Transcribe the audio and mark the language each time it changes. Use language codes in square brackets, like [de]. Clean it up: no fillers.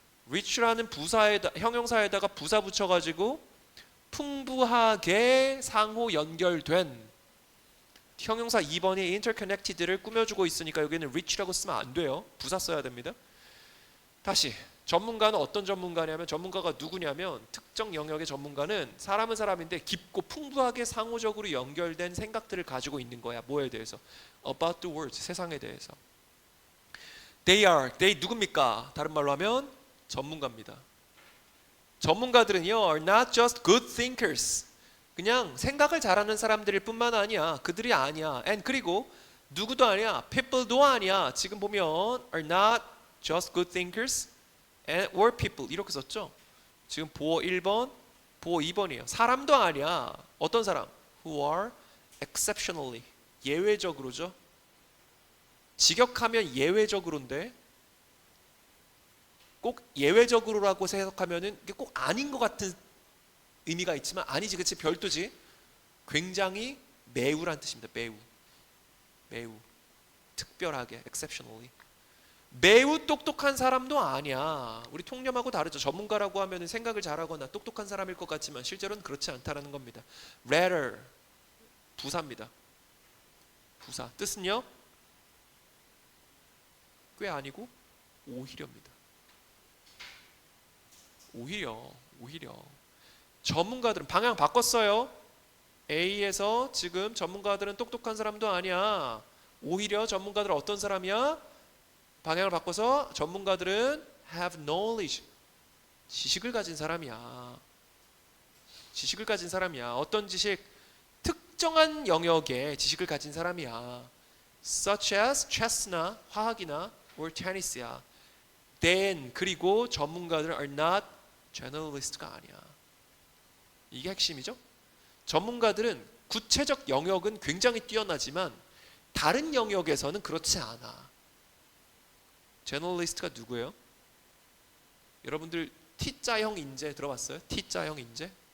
[ko] rich라는 형용사에다가 부사 붙여가지고 풍부하게 상호 연결된, 형용사 2번이 interconnected를 꾸며주고 있으니까 여기는 rich라고 쓰면 안 돼요. 부사 써야 됩니다. 다시 전문가는 어떤 전문가냐면 전문가가 누구냐면 특정 영역의 전문가는 사람은 사람인데 깊고 풍부하게 상호적으로 연결된 생각들을 가지고 있는 거야. 뭐에 대해서? [en] About the world, [ko] 세상에 대해서. They 누굽니까? 다른 말로 하면 전문가입니다. 전문가들은요 [en] are not just good thinkers. [ko] 그냥 생각을 잘하는 사람들일 뿐만 아니야. 그들이 아니야. And 그리고 누구도 아니야. people도 아니야. [en] 지금 보면 are not just good thinkers and or people 이렇게 썼죠. [ko] 지금 보어 1번, 보어 2번이에요. 사람도 아니야. 어떤 사람? [en] Who are exceptionally 예외적으로죠. [ko] 직역하면 예외적으로인데 꼭 예외적으로라고 해석하면은 이게 꼭 아닌 것 같은 의미가 있지만 아니지, 그치? 별도지. 굉장히 매우란 뜻입니다. 매우 특별하게 exceptionally. 매우 똑똑한 사람도 아니야. 우리 통념하고 다르죠. 전문가라고 하면 생각을 잘하거나 똑똑한 사람일 것 같지만 실제로는 그렇지 않다는 겁니다. rather 부사입니다. 부사 뜻은요 꽤 아니고 오히려입니다. 오히려 전문가들은 방향 바꿨어요. A에서 지금 전문가들은 똑똑한 사람도 아니야. 오히려 전문가들은 어떤 사람이야? 방향을 바꿔서 전문가들은 [en] have knowledge [ko] 지식을 가진 사람이야. 지식을 가진 사람이야. 어떤 지식? 특정한 영역의 지식을 가진 사람이야. [en] such as chess나 화학이나 or tennis야. [ko] then 그리고 전문가들은 [en] are not generalist [ko] 가 아니야. 이게 핵심이죠. 전문가들은 구체적 영역은 굉장히 뛰어나지만 다른 영역에서는 그렇지 않아. 제너럴리스트가 누구예요? 여러분들 T자형 인재 들어봤어요? T자형 인재?